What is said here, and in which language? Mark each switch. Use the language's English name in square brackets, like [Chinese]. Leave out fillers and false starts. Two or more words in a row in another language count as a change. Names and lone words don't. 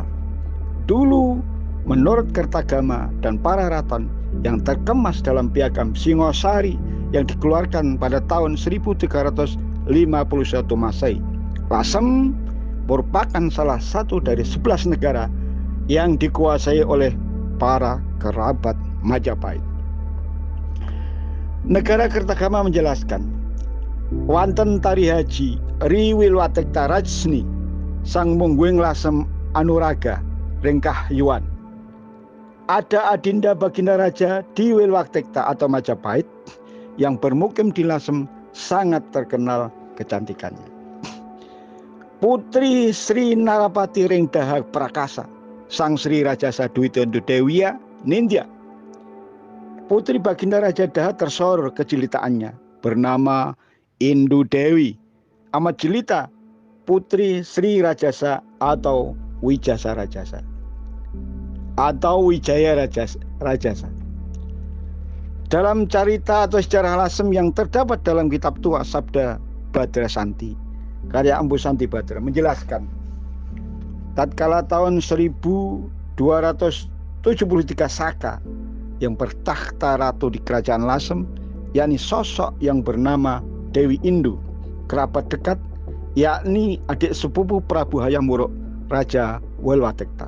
[Indonesian] Dulu, menurut Kertagama dan para raton yang terkemas dalam piagam Singosari yang dikeluarkan pada tahun 1351 Masehi, Lasem merupakan salah satu dari 11 negara yang dikuasai oleh para kerabat Majapahit. Negara Kertagama menjelaskan, [Kawi] wanten tari haji riwil watekta rajsni sang mungguing Lasem anuraga ringkah yuan. [Indonesian] Ada adinda baginda raja di Wilwaktekta atau Majapahit yang bermukim di Lasem sangat terkenal kecantikannya. [Kawi] Putri Sri Narapati ring Dahak Prakasa sang Sri Rajasa Dwitondo Dewiya Nindya. [Indonesian] Putri baginda Raja Daha tersorot kejelitaannya, bernama Indu Dewi amat jelita, putri Sri Rajasa atau Wijasa Rajasa. atau Wijaya Rajasa. Dalam cerita atau sejarah Lasem yang terdapat dalam kitab tua Sabda Badra Santi, karya Empu Santi Badra, menjelaskan tatkala tahun 1273 Saka yang bertakhta ratu di kerajaan Lasem, yakni sosok yang bernama Dewi Indu, kerabat dekat, yakni adik sepupu Prabu Hayam Wuruk, Raja Welwatekta.